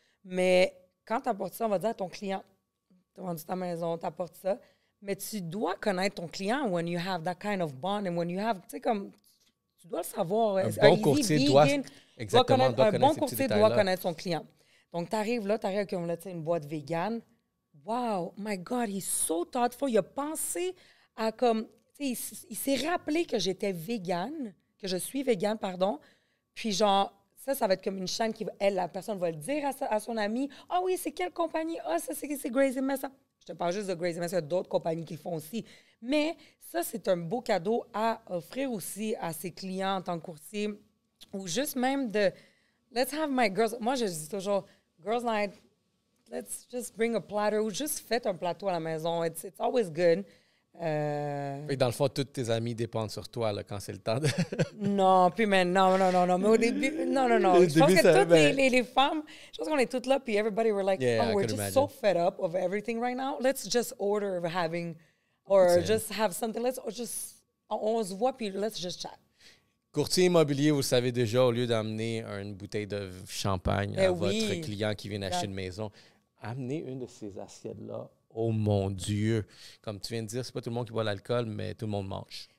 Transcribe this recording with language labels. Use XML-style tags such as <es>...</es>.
<fr>Mais quand tu apportes ça, on va dire à ton client, tu as vendu ta maison, tu apportes ça. Mais tu dois connaître ton client</fr> <en>when you have that kind of bond and when you have,</en> <fr>tu sais, comme, tu dois le savoir. Un bon courtier doit connaître son client. Donc, tu arrives là, comme là, une boîte végane.</fr> <en>Wow, my God, he's so thoughtful.</en> <fr>Il a pensé à comme, tu sais, il s'est rappelé que j'étais végane, que je suis végane, pardon. Puis genre, ça va être comme une chaîne la personne va le dire à son ami. Ah oui, c'est quelle compagnie? Ah, ça, c'est Grey's Messa. Je te parle juste de Grey's Messa, il y a d'autres compagnies qui le font aussi. Mais ça, c'est un beau cadeau à offrir aussi à ses clients en tant que courtier. Ou juste même</fr> <en>let's have my girls.</en> <fr>Moi, je dis toujours,</fr> <en>girls night, let's just bring a platter.</en> <fr>Ou juste faites un plateau à la maison.</fr> <en>It's always good.</en> <fr>Et dans le fond, tous tes amis dépendent sur toi là, quand c'est le temps de... Non, puis maintenant, non. Mais au début, non. Je pense que toutes les femmes, je pense qu'on est toutes là, puis</fr> <en>everybody were like, we're just so fed up of everything right now. Let's just order just have something.</en> <fr>On se voit, puis</fr> <en>let's just chat.</en> <fr>Courtier immobilier, vous le savez déjà, au lieu d'amener une bouteille de champagne à votre client qui vient d'acheter une maison, amenez une de ces assiettes-là. Oh mon Dieu! Comme tu viens de dire, c'est pas tout le monde qui boit l'alcool, mais tout le monde mange.</fr>